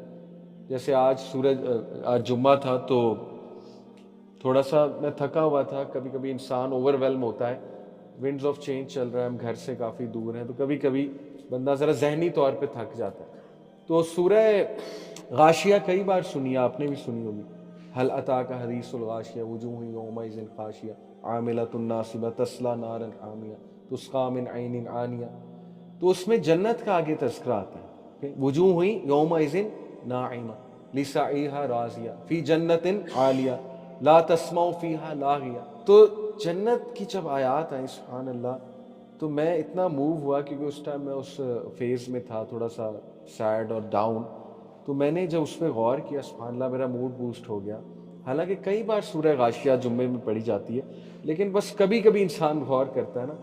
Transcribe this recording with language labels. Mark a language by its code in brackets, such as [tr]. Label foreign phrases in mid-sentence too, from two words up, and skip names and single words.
[ur] جیسے آج جمعہ تھا تو تھوڑا سا میں تھکا ہوا تھا. کبھی کبھی انسان اوورویلم ہوتا ہے, [en] winds of change [ur] چل رہا ہے، ہم گھر سے کافی دور ہیں، تو کبھی کبھی بندہ ذرا ذہنی طور پہ تھک جاتا ہے. تو سورہ غاشیہ کئی بار سنی، آپ نے بھی سنی ہوگی, [ar] هل أتاك حديث الغاشية وجوه يومئذ خاشعة عاملة ناصبة تصلى نارا حامية تسقى من عين آنية. [ur] تو اس میں جنت کا آگے تذکرہ آتا ہے, [ar] وجوه يومئذ ناعمة لسعيها راضية في جنة عالية لا تسمع فيها لاغية. [ur] تو جنت کی جب آیات آئی, [ar] سبحان الله, [ur] تو میں اتنا موو ہوا کیونکہ اس ٹائم میں اس فیز میں تھا، تھوڑا سا سیڈ اور ڈاؤن. تو میں نے جب اس پر غور کیا, [ar] سبحان الله, [ur] میرا [en] mood boost [ur] ہو گیا. حالانکہ کئی بار سورہ غاشیہ جمعے میں پڑھی جاتی ہے، لیکن بس کبھی کبھی انسان غور کرتا ہے نا.